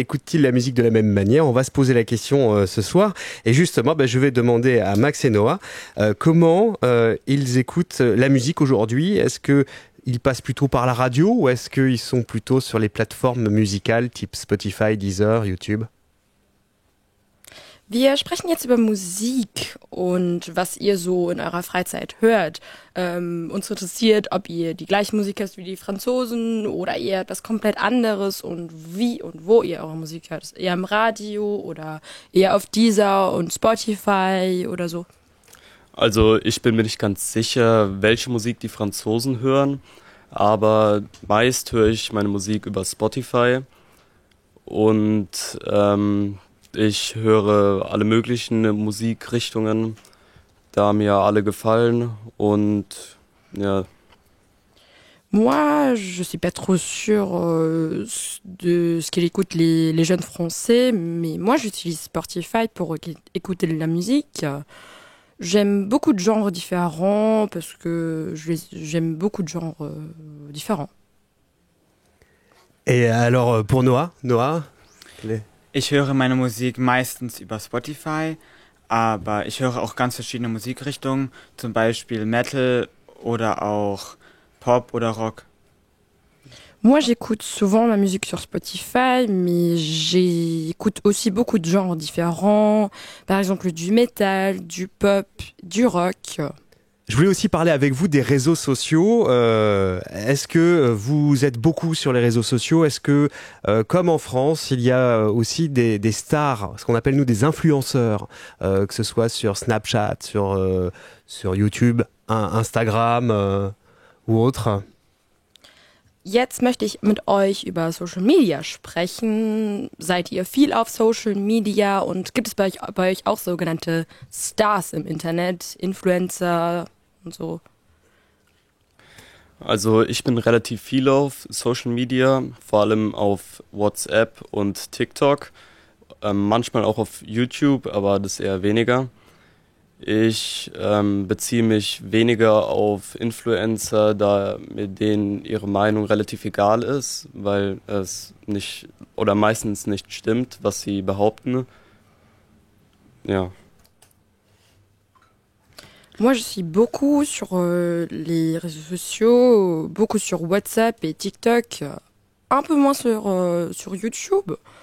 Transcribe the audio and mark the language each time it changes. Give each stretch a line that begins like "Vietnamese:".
French: Écoutent-ils la musique de la même manière? On va se poser la question ce soir. Et justement, je vais demander à Max et Noah comment ils écoutent la musique aujourd'hui. Est-ce que ils passent plutôt par la radio ou est-ce qu'ils sont plutôt sur les plateformes musicales type Spotify, Deezer, YouTube?
German: Wir sprechen jetzt über Musik und was ihr so in eurer Freizeit hört. Uns interessiert, ob ihr die gleiche Musik hört wie die Franzosen oder eher etwas komplett anderes und wie und wo ihr eure Musik hört. Eher im Radio oder eher auf Deezer und Spotify oder so? Also ich bin mir nicht ganz sicher, welche Musik die Franzosen hören, aber meist höre ich meine Musik über Spotify und ich höre alle möglichen Musikrichtungen, da mir alle gefallen und ja.
French: Moi, je suis pas trop sûre de ce qu'écoutent les jeunes français, mais moi j'utilise Spotify pour écouter de la musique. J'aime beaucoup de genres différents parce que j'aime beaucoup de genres différents. Et alors pour Noah
German: Ich höre meine Musik meistens über Spotify, aber ich höre auch ganz verschiedene Musikrichtungen, zum Beispiel Metal oder auch Pop oder Rock.
French: Moi, j'écoute souvent ma musique sur Spotify, mais j'écoute aussi beaucoup de genres différents. Par exemple, du metal, du pop, du rock. Je voulais aussi parler avec vous des réseaux sociaux. Est-ce que vous êtes beaucoup sur les réseaux sociaux? Est-ce que, comme en France, il y a aussi des stars, ce qu'on appelle nous des influenceurs, que ce soit sur Snapchat, sur YouTube, Instagram ou autre?
German: Jetzt möchte ich mit euch über Social Media sprechen. Seid ihr viel auf Social Media und gibt es bei euch auch sogenannte Stars im Internet, Influencer und so? Also ich bin relativ viel auf Social Media, vor allem auf WhatsApp und TikTok, manchmal auch auf YouTube, aber das eher weniger. Ich beziehe mich weniger auf Influencer, da mir denen ihre Meinung relativ egal ist, weil es nicht oder meistens nicht stimmt, was sie behaupten. Ja.
French: Moi, je suis beaucoup sur les réseaux sociaux, beaucoup sur WhatsApp et TikTok, un peu moins sur YouTube.